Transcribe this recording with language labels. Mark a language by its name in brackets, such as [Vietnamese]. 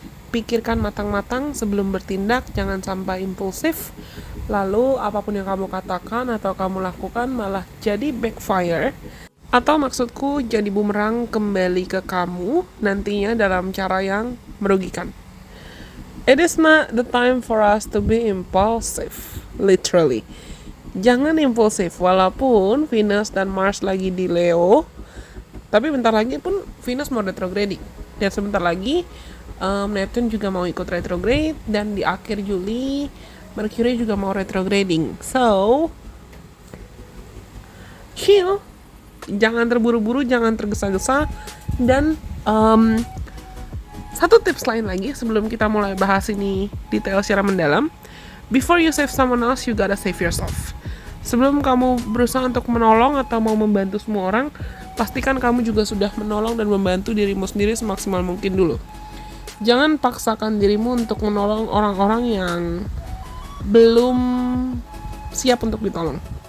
[Indonesian] Pikirkan matang-matang sebelum bertindak, jangan sampai impulsif. Lalu apapun yang kamu katakan atau kamu lakukan malah jadi backfire. Atau maksudku jadi bumerang kembali ke kamu nantinya dalam cara yang merugikan. [English] It is not the time for us to be impulsive, literally. [Indonesian] Jangan impulsif, walaupun Venus dan Mars lagi di Leo, tapi bentar lagi pun Venus mau retrograding. Dan sebentar lagi Neptune juga mau ikut retrograde, dan di akhir Juli Mercury juga mau retrograding. [English] So, chill, [Indonesian] jangan terburu-buru, jangan tergesa-gesa. Dan satu tips lain lagi sebelum kita mulai bahas ini detail secara mendalam. [English] Before you save someone else, you gotta save yourself. [Indonesian] Sebelum kamu berusaha untuk menolong atau mau membantu semua orang, pastikan kamu juga sudah menolong dan membantu dirimu sendiri semaksimal mungkin dulu. Jangan paksakan dirimu untuk menolong orang-orang yang belum siap untuk ditolong.